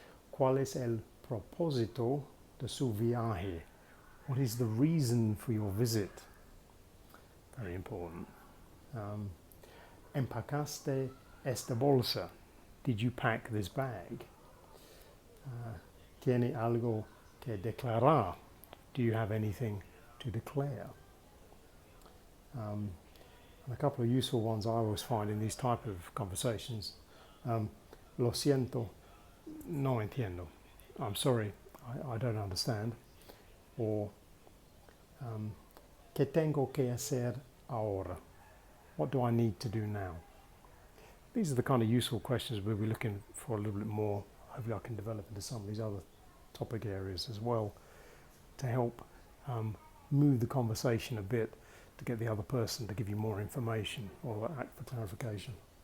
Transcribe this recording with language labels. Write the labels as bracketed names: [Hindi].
[Spanish] ¿Cuál es el propósito de su viaje? [English] What is the reason for your visit? Very important. [Spanish] ¿Empacaste esta bolsa? [English] Did you pack this bag? [Spanish] ¿Tiene algo que declarar? [English] Do you have anything to declare? And a couple of useful ones I always find in these type of conversations. [Spanish] Lo siento, no entiendo. [English] I'm sorry, I don't understand. [Spanish] Or ¿qué tengo que hacer ahora? [English] What do I need to do now? These are the kind of useful questions we'll be looking for a little bit more. Hopefully I can develop into some of these other topic areas as well to help move the conversation a bit, to get the other person to give you more information or act for clarification.